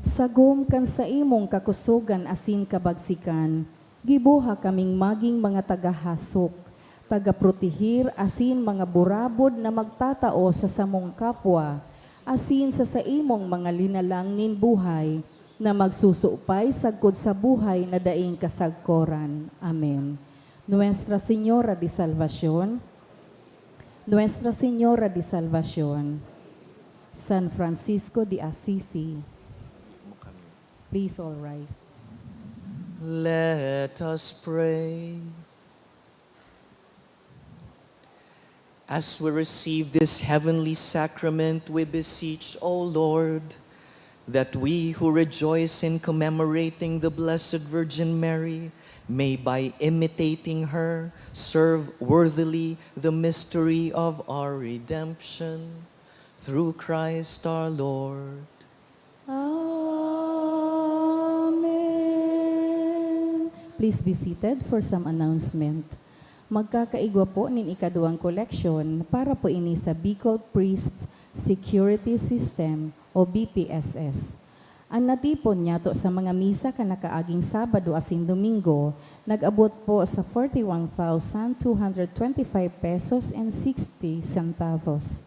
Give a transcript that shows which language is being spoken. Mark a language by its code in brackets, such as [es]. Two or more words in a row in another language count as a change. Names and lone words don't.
[bik] Sagom kan sa imong kakusugan asin kabagsikan, gibuha kaming maging mga tagahasok, tagaprotehir asin mga burabod na magtatao sa samong kapwa, asin sa imong mga linalangin buhay, na magsusupay sagkod sa buhay na daing kasagkoran. Amen. Nuestra Señora de Salvación, Nuestra Señora de Salvación, San Francisco de Assisi. [en] Please all rise. Let us pray. As we receive this heavenly sacrament, we beseech, O Lord, that we who rejoice in commemorating the Blessed Virgin Mary may, by imitating her, serve worthily the mystery of our redemption. Through Christ our Lord. Amen. Please be seated for some announcement. [bik] Magkakaigwa po nin ikaduhang koleksyon para po ini sa Bicol Priest Security System o BPSS. Ang natipon niya to sa mga misa kanakaaging Sabado asin Domingo, nag-abot po sa 41,225 pesos and 60 centavos.